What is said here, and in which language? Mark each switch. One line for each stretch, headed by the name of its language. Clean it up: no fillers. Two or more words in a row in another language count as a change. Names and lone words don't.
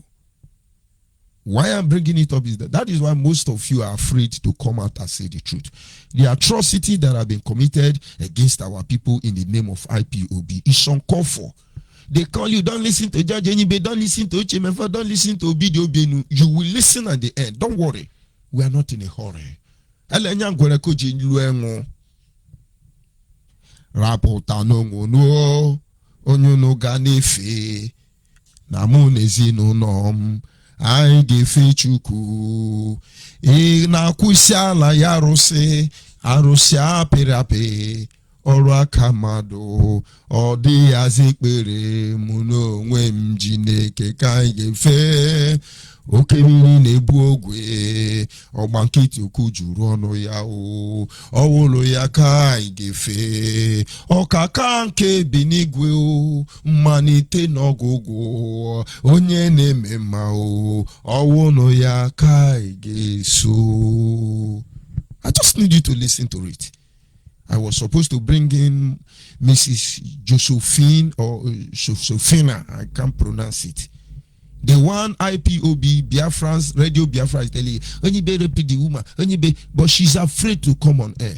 English: Why I'm bringing it up is that is why most of you are afraid to come out and say the truth. The atrocity that have been committed against our people in the name of IPOB is uncalled for. They call you, don't listen to Judge Onyibe, don't listen to Uchemefa, don't listen to Obidi Obienu. You will listen at the end. Don't worry. We are not in a hurry. Rapota no onyono ganefe namunezi no nom I gefe chuku na kusiala yarose arosia perape
Igbo: ọrụ aka mmadụ ọ dị azikpere mụ n'onwe m Chineke ka anyị ga-efe oke mmiri na-ebu ogwe ọgba nkịtị okwu juru ọnụ ya o ọwụlụ ya ka anyị ga-efe ọkaka nke bi n'igwe o mmalite n'ọgụgụ onye na-eme mma o ọwụlụ ya ka anyị ga-eso.
English: I just need you to listen to it. I was supposed to bring in Mrs. Josephine or Josephina. I can't pronounce it. The one IPOB Biafran's Radio Biafra is telling you, Onyibe repeat the woman, Onyibe, but she's afraid to come on air.